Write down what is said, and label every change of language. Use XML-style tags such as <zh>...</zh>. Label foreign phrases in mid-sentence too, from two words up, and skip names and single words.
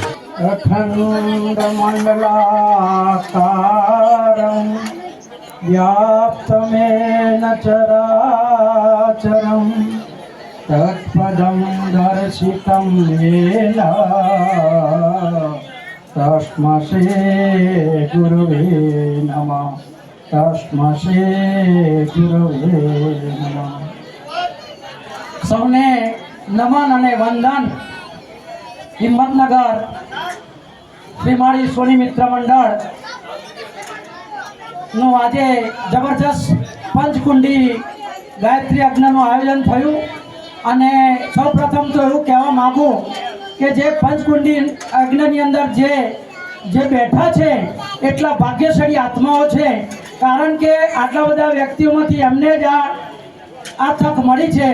<sa>अखण्डमण्डलाकारं व्याप्तमेन चराचरं तत्पदं दर्शितं येन तस्मै गुरुवे नमः। तस्मै गुरुवे नमः।</sa> <gu>સૌને નમન અને વંદન। હિંમતનગર શ્રીમાળી સોની મિત્ર મંડળ નું આજે જબરજસ્ત પંચકુંડી ગાયત્રી યજ્ઞનું આયોજન થયું અને સૌપ્રથમ તો એવું કહેવા માગું કે જે પંચકુંડી યજ્ઞની અંદર જે બેઠા છે એટલા ભાગ્યશાળી આત્માઓ છે, કારણ કે આટલા બધા વ્યક્તિઓમાંથી એમને જ આ તક મળી છે।</gu>